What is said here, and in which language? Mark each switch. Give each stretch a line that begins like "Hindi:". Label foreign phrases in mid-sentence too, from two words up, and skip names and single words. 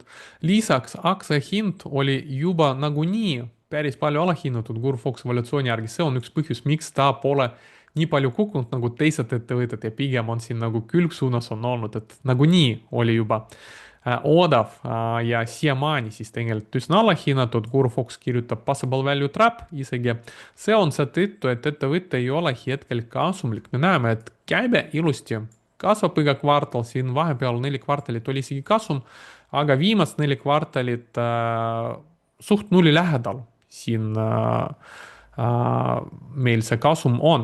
Estonian: Lisaks aktsia hind oli juba nagunii päris palju alahinnatud Guru-Fox evaluatsiooni järgi. See on üks põhjus, miks ta pole nii palju kukkunud nagu teised ettevõtted ja pigem on siin nagu külgsuunas on olnud, et nagunii oli juba odav ja siiamaani siis tegelikult üsna alahinnatud. Guru-Fox kirjutab
English: possible value trap
Estonian: isegi. See on seetõttu, et ettevõte ei ole hetkel kasumlik. Me näeme, et käibe ilusti kasvab iga kvartal, siin vahepeal 4 kvartalit oli isegi kasum, aga viimast 4 kvartalit suht nulli lähedal siin meil see kasum on.